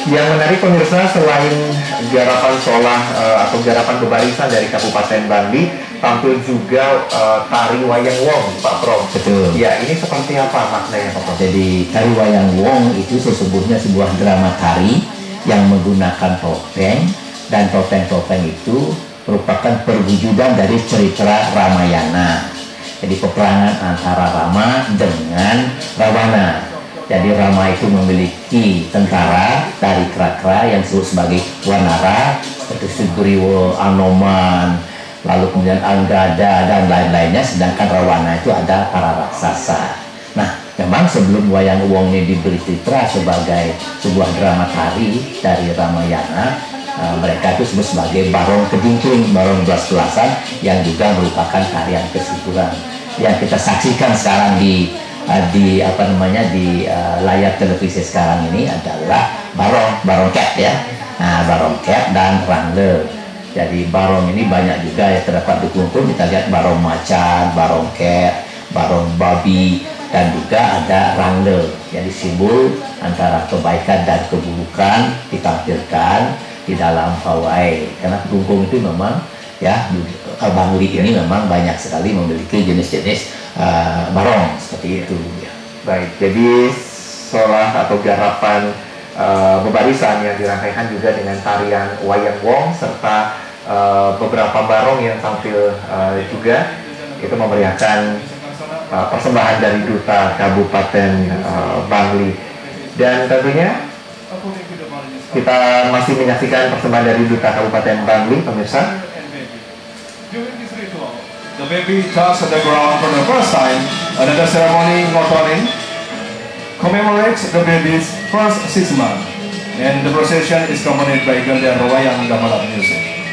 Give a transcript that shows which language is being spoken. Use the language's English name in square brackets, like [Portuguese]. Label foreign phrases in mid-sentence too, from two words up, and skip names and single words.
[Indonesian] Yang menarik pemirsa, selain garapan solah atau garapan bebarisan dari Kabupaten Bangli, tampil juga tari wayang wong, Pak Prof. Betul. Ya, ini seperti apa maknanya Pak Prof? Jadi tari wayang wong itu sesungguhnya sebuah drama tari yang menggunakan topeng, dan topeng-topeng itu merupakan perwujudan dari cerita Ramayana. Jadi peperangan antara Rama dengan Rawana. Jadi Rama itu memiliki tentara dari Krakra yang disebut sebagai Wanara, seperti Sugriwo, Anoman, lalu kemudian Anggada dan lain-lainnya, sedangkan Rawana itu ada para raksasa. Nah, memang sebelum wayang wong ini diberi citra sebagai sebuah drama tari dari Ramayana, mereka itu disebut sebagai barong kedingkling, barong belas-belasan, yang juga merupakan tarian kesyukuran yang kita saksikan sekarang di layar televisi sekarang ini adalah barong cat ya. Nah, barong cat dan rangle. Jadi barong ini banyak juga yang terdapat di Klungkung. Kita lihat barong macan, barong cat, barong babi, dan juga ada rangle. Jadi simbol antara kebaikan dan keburukan ditampilkan di dalam pawai. Karena Klungkung itu memang ya, Bangli ini memang banyak sekali memiliki jenis-jenis barong seperti itu. Baik, jadi solah atau garapan bebarisan yang dirangkaikan juga dengan tarian wayang wong serta beberapa barong yang tampil juga, itu memeriahkan persembahan dari Duta Kabupaten Bangli. Dan tentunya kita masih menyaksikan persembahan dari Duta Kabupaten Bangli, pemirsa. [English] During this ritual, the baby touches the ground for the first time. Another ceremony, ngotoning, commemorates the baby's first 6 months, and the procession is accompanied by Gandhar Wayang Gamelan music.